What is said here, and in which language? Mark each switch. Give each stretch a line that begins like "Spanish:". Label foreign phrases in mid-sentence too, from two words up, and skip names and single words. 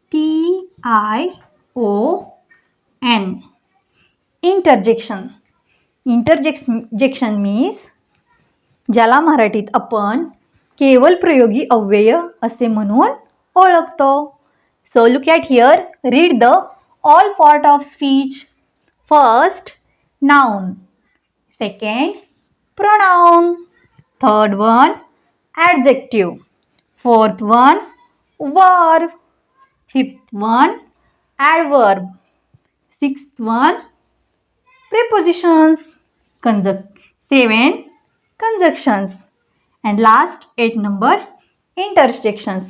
English: I-N-T-E-R-J-E-C-T-I-O-N interjection. Interjection means
Marathi: ज्याला मराठीत आपण केवल प्रयोगी अव्यय असे म्हणून ओळखतो.
English: So look at here, read the all part of speech. First noun, second pronoun, third one adjective, fourth one verb, fifth one adverb, sixth one prepositions, 7 conjunctions, and last 8 number interjections.